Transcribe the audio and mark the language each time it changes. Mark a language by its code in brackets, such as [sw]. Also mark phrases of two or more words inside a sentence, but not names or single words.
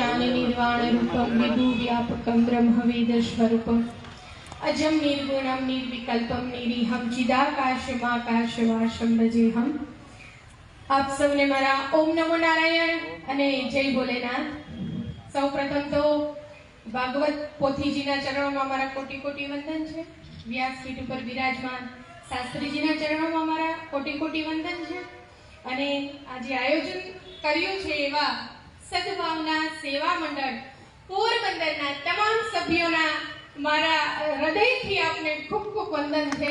[sa] ज्ञान निर्वाण रूपम विभु व्यापकम ब्रह्म वेद स्वरूपम अजम निर्गुणम निर्विकल्पम निरीहम चिदाकाशमाकाशवासम भजेहम। [gu] આપ સબને મારા [sa] ओम नमो नारायण [gu] અને જય ભોલેનાથ। સૌપ્રથમ તો ભાગવત પોથીજીના ચરણોમાં મારા કોટી કોટી વંદન છે। વ્યાસપીઠ ઉપર વિરાજમાન શાસ્ત્રીજીના ચરણોમાં મારા કોટી કોટી વંદન છે। અને આજે આયોજન કર્યું છે એવા સદભાવના સેવા મંડળ પોરબંદરના તમામ સભ્યોના મારા હૃદયથી આપને ખૂબ ખૂબ વંદન છે।